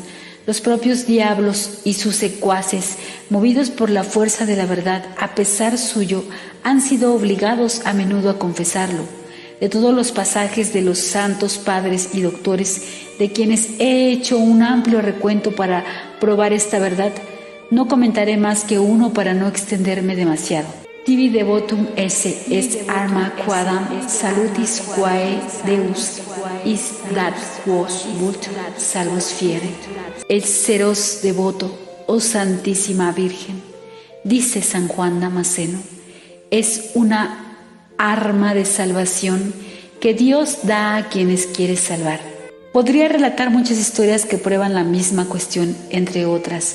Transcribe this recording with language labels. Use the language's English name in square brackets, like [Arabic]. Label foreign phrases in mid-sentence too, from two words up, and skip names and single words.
[Spanish] Los propios diablos y sus secuaces, movidos por la fuerza de la verdad, a pesar suyo, han sido obligados a menudo a confesarlo. De todos los pasajes de los santos padres y doctores, de quienes he hecho un amplio recuento para probar esta verdad, no comentaré más que uno para no extenderme demasiado. [Latin] Tibi devotum esse est arma quadam salutis quae Deus is dat quos vult salvos fiere. [Spanish] El seros devoto, oh Santísima Virgen, dice San Juan Damasceno, es una arma de salvación que Dios da a quienes quiere salvar. Podría relatar muchas historias que prueban la misma cuestión, entre otras.